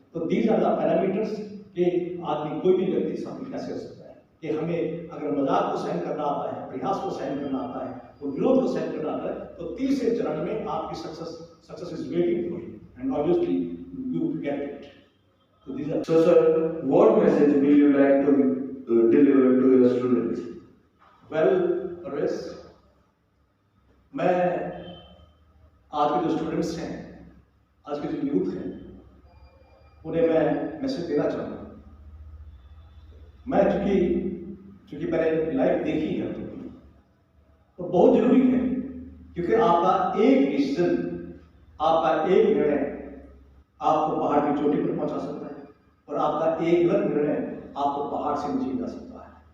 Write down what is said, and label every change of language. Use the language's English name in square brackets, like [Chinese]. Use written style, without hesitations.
[Hindi] तो [English] these are the parameters [Hindi] कि आदमी कोई भी व्यक्ति सफल कैसे हो सकता है, कि हमें अगर मजाक को सहन करना आता है, प्रयास को सहन करना आता है और विरोध को सहन करना आता है, तो तीसरे चरण में आपकी [English] Success is waiting for you and obviously you get it. So these are. So, sir, what message will you like to deliver to your students? [Hindi] Well, Parvez, मैं आज के जो स्टूडेंट्स हैं, आज के जो यूथ हैं, उन्हें मैं मैसेज देना चाहूँगा। मैं चूंकि मैंने लाइफ देखी है तो बहुत जरूरी है, क्योंकि आपका एक डिसीजन, आपका एक निर्णय आपको पहाड़ की चोटी पर पहुंचा सकता है, और आपका एक गलत निर्णय आपको पहाड़ से नीचे गिरा सकता है।